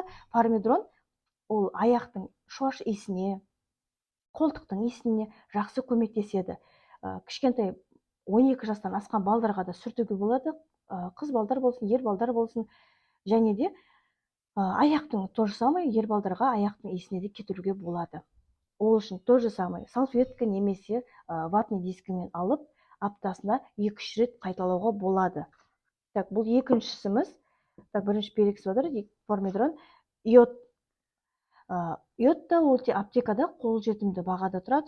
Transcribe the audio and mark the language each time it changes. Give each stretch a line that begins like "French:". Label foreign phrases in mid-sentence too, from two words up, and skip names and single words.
Kazakh: Фармидрон ол аяқтың шаш иісіне, қолтықтың иісіне жақсы көмектеседі. Кішкентай 12 жастан асқан балдарға да сүртуге болады. Қыз балдар болсын, ер балдар болсын. Және де аяқтың
Russian: то же самое,
Kazakh: ер балдарға аяқтың иісіне де кетіруге болады. Ол үшін
Russian: то же самое
Kazakh: салфетка немесе
Russian: ватный дискімен
Kazakh: алып, аптасына 2-3 рет қайталауға болады. Бұл екіншісіміз. Бірінші
Russian: перекс водород,
Kazakh: фармидрон, йод. Йод та ол аптекада қолжетімді бағада тұрады.